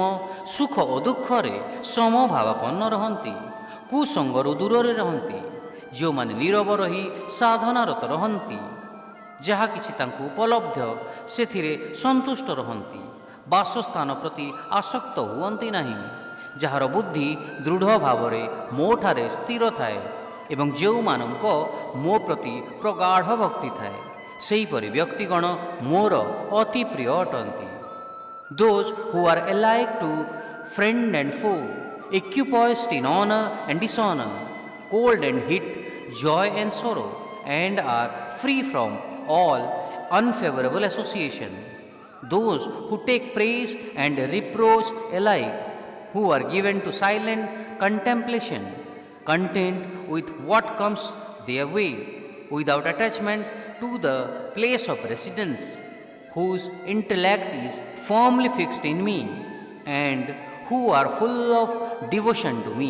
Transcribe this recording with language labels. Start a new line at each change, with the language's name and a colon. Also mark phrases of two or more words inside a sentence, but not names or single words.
Odia: ସୁଖ ଓ ଦୁଃଖରେ ସମଭାବାପନ୍ନ ରହନ୍ତି, କୁସଙ୍ଗରୁ ଦୂରରେ ରହନ୍ତି, ଯେଉଁମାନେ ନୀରବ ରହି ସାଧନାରତ ରହନ୍ତି, ଯାହା କିଛି ତାଙ୍କୁ ଉପଲବ୍ଧ ସେଥିରେ ସନ୍ତୁଷ୍ଟ ରହନ୍ତି, ବାସସ୍ଥାନ ପ୍ରତି ଆସକ୍ତ ହୁଅନ୍ତି ନାହିଁ, ଯାହାର ବୁଦ୍ଧି ଦୃଢ଼ ଭାବରେ ମୋଠାରେ ସ୍ଥିର ଥାଏ ଏବଂ ଯେଉଁମାନଙ୍କ ମୋ ପ୍ରତି ପ୍ରଗାଢ଼ ଭକ୍ତି ଥାଏ, ସେହିପରି ବ୍ୟକ୍ତିଗଣ ମୋର ଅତି ପ୍ରିୟ ଅଟନ୍ତି।
English: Those who are alike to friend and foe, equipoised in honor and dishonor, cold and heat, joy and sorrow, and are free from all unfavorable association. Those who take praise and reproach alike, who are given to silent contemplation, content with what comes their way, without attachment to the place of residence, whose intellect is firmly fixed in me, and who are full of devotion to me.